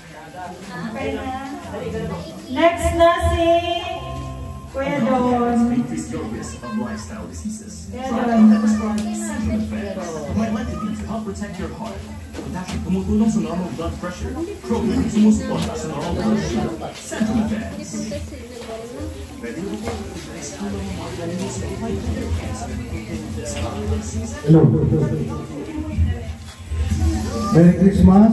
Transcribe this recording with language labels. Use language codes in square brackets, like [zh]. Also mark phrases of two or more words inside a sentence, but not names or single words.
[tl] Okay na. Next na si Kuya Don. [en] Increase your risk of lifestyle diseases. [tl] Kuya Try Don. [en] Promimatic to help protect your heart. [tl] Dahil tumutulong sa [en] normal blood pressure. [tl] Chromium sumusuporta sa [en] normal blood pressure. Central Defense. Hello. Merry Christmas.